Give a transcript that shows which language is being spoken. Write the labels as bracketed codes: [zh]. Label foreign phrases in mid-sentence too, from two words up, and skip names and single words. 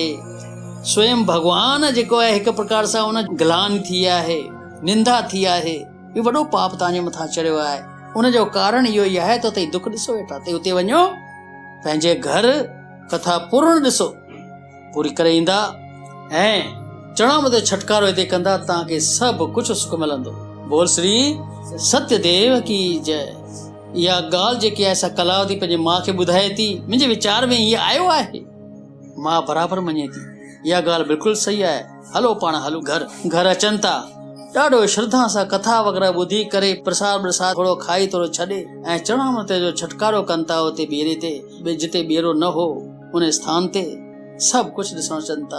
[sd] स्वयं भगवान जेको आहे हिकु प्रकार सां उन गिलान थी आहे, निंदा थी आहे। इहो वॾो पाप तव्हांजे मथां चढ़ियो आहे। उनजो कारण इहो ई आहे त तई दुख ॾिसो वेठा, तई उते वञो, पंहिंजे घर कथा पूर्ण ॾिसो, पूरी करे ईंदा, ऐं चणा मथे छटकारो हिते कंदा, तव्हांखे सभु कुझु सुख मिलंदो। [hi] बोल श्री सत्यदेव की जय। [sd] इहा ॻाल्हि जेकी आहे सा कलावती पंहिंजे माउ खे ॿुधाए थी। मुंहिंजे वीचार में हीअ आयो आहे, मां बराबरि मञे थी, इहा ॻाल्हि बिल्कुलु सही आहे, हलो पाण हलो घर। घर अचनि था, ॾाढो श्रद्धा सां कथा वग़ैरह ॿुधी करे प्रसाद व्रसाद थोरो खाई थोरो छॾे, ऐं चणा मथे जो छटकारो कनि था उते ॿेरे ते, जिते ॿेरो न हो उन स्थान ते सभु कुझु ॾिसणु अचनि था।